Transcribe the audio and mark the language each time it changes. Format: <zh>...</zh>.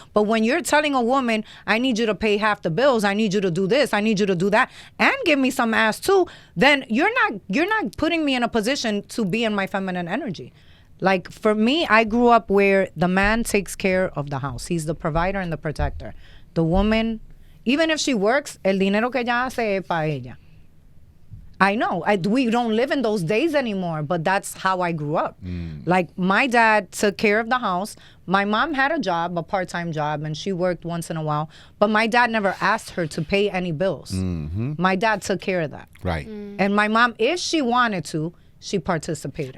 <en>But when you're telling a woman, I need you to pay half the bills, I need you to do this, I need you to do that, and give me some ass too, then you're not putting me in a position to be in my feminine energy. Like, for me, I grew up where the man takes care of the house. He's the provider and the protector. The woman, even if she works,</en> <es>el dinero que ella hace es para ella.</es> <en>I know. We don't live in those days anymore, but that's how I grew up. Like, my dad took care of the house. My mom had a job, a part-time job, and she worked once in a while. But my dad never asked her to pay any bills. My dad took care of that. Right. And my mom, if she wanted to, she participated.</en>